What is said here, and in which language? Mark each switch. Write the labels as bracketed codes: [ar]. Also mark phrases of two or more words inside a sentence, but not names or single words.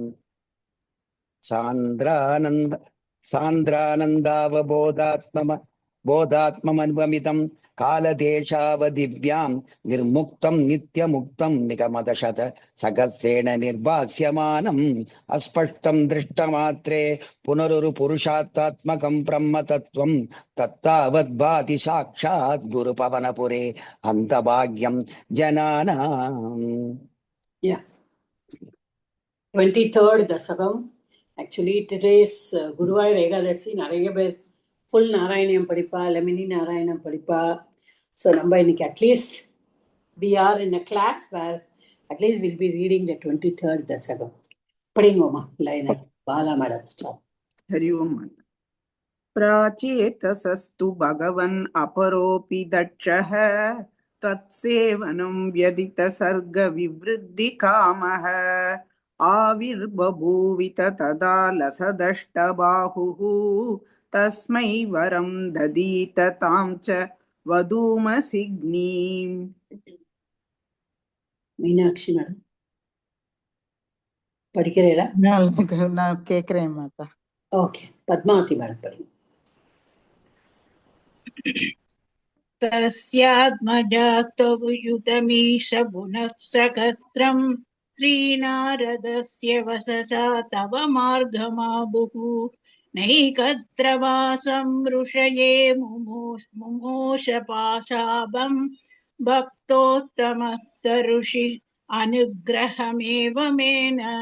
[sa] सान्द्रानन्द बोधात्ममन्वमितं कालदेशावदिव्यां निर्मुक्तं नित्यमुक्तं निगमदशत सहस्रेण निर्भास्यमानम् अस्पष्टं दृष्टमात्रे पुनरुरुपुरुषात्मकं ब्रह्मतत्त्वं तत्तावद्भाति साक्षात् गुरुपवनपुरे अन्तभाग्यं जनानाम्। [en] Yeah. 23rd Dasagam. Actually, today's Guruvayur Ekadasi, [ta] நிறைய பேர் full Narayanam படிப்பா, Lemini Narayanam படிப்பா. [en] So, [ta] நம்ம இன்னைக்கு [en] at least we are in a class where at least we'll be reading the 23rd Dasagam. [ta] படிங்கோமா, line Bala [en] madam start. [sa] हरि ओम्. प्राचेतसस्तु भगवन् अपरोऽपि दक्षः तत्सेवनं व्यदितसर्गविवृद्धिकामः आविर्बभूवित तदा लसदष्टबाहुः तस्मै वरं ददीत तां च वधूमसिग्नीम्. [ta] மீனாட்சி மேடம் படிக்கிறீங்களா? நான் கேக்குறேன் மாதா. ஓகே, பத்மாவதி மேடம் படிங்க. [sa] तस्यात्मजास्तवयुतमीश पुनः सहस्रं श्रीनारदस्य वससा तव मार्गमाबुः नैकत्र वासं ऋषये मुमोशपाशाभं भक्तोत्तमस्तऋषि अनुग्रहमेव मेन.